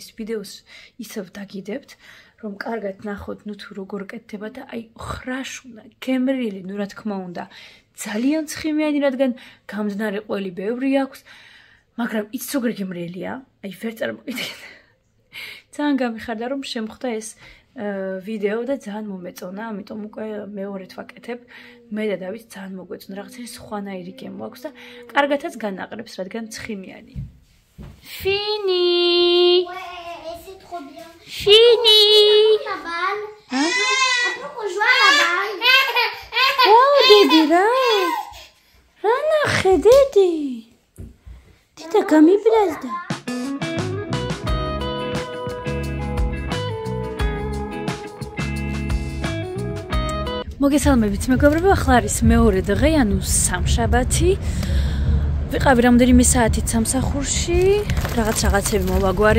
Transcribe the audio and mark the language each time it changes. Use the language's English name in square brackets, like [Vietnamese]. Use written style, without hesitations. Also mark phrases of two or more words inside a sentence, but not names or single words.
[Georgian] ვიდეოს ისევ დაგიდებთ რომ კარგად ნახოთ ნუ თუ როგორ კეთდება და აი ხრაშუნა, გემრიელი, ნუ რა თქმა უნდა, ძალიან ცხიმიანი, რადგან გამძნარი ყველი ბევრი აქვს, მაგრამ იცით როგორ გემრიელია? აი ვერ წარმოგიდგენთ. ძალიან გამიხარდა რომ შემხვდა ეს ვიდეო და ძალიან მომეწონა, ამიტომ უკვე მეორედ ვაკეთებ. მე და დავით ძალიან მოგვეწონა, რაღაცა სხვანაირი გემო აქვს და კარგათაც განაყრებს, რადგან ცხიმიანია. [French] Fini. Ouais, c'est trop bien. Fini. La balle. On peut rejouer à la balle. Oh, Dedi, Rana, Dedi. Tita, kami bilazda. [Georgian] მოგესალმებით მეგობრებო, ახლა არის მეორე დღე, ანუ სამშაბათი. ვიყავი რამდენიმე საათით სამსახურში, რაღაცები მოვაგვარე.